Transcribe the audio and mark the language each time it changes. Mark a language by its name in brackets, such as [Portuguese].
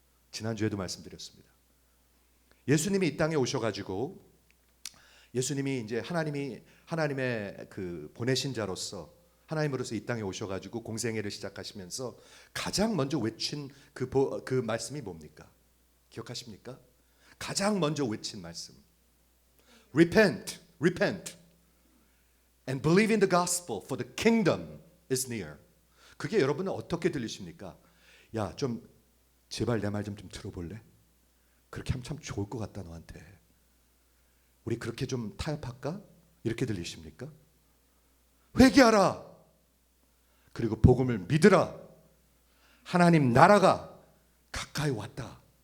[Korean] 지난주에도 말씀드렸습니다. 예수님이 이 땅에 오셔가지고, 예수님이 이제 하나님의 그 보내신 자로서 하나님으로서 이 땅에 오셔가지고 공생애를 시작하시면서 가장 먼저 외친 그 말씀이 뭡니까? 기억하십니까? 가장 먼저 외친 말씀, [English] Repent, repent, and believe in the gospel, for the kingdom is near. [Korean] 그게 여러분은 어떻게 들리십니까? 야, 좀 제발 내 말 좀 들어볼래? 그렇게 하면 참 좋을 것 같다 너한테. 우리 그렇게 좀 타협할까? 이렇게 들리십니까? 회개하라. 그리고 복음을 믿으라. 하나님 나라가 가까이 왔다.